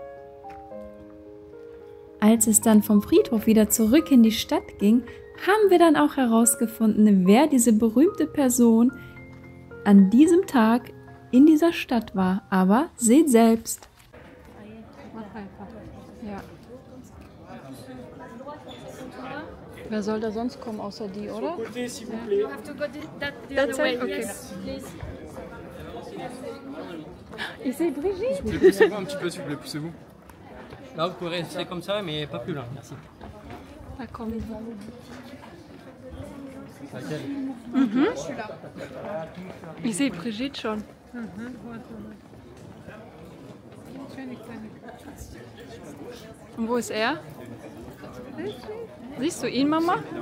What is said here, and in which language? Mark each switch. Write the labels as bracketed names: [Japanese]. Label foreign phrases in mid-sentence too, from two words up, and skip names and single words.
[German] Als es dann vom Friedhof wieder zurück in die Stadt ging, haben wir dann auch herausgefunden, wer diese berühmte Person an diesem Tag in dieser Stadt war. Aber seht selbst. Ja. Wer soll da sonst kommen außer die, oder? [English] You have to go the That's other way. it? Okay. Yes, please. [German] Ich sehe Brigitte. [French] Poussez-vous un petit peu, s'il vous plaît, poussez-vous. Là, vous pouvez rester comme ça, mais pas plus loin, merci. [German] Da kommen sie. [French] Laquelle? [German] Ich sehe Brigitte schon. Und wo ist er? Siehst du ihn, Mama?